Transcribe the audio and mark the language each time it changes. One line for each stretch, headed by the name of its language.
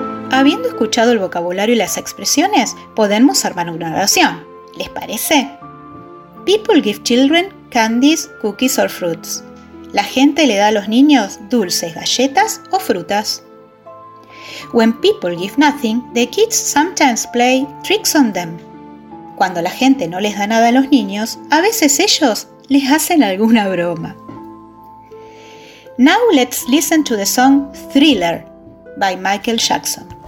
Spanish: Habiendo escuchado el vocabulario y las expresiones, podemos armar una oración. ¿Les parece?
English: People give children candies, cookies or fruits.
Spanish: La gente le da a los niños dulces, galletas o frutas.
English: When people give nothing, the kids sometimes play tricks on them.
Spanish: Cuando la gente no les da nada a los niños, a veces ellos les hacen alguna broma.
English: Now let's listen to the song Thriller by Michael Jackson.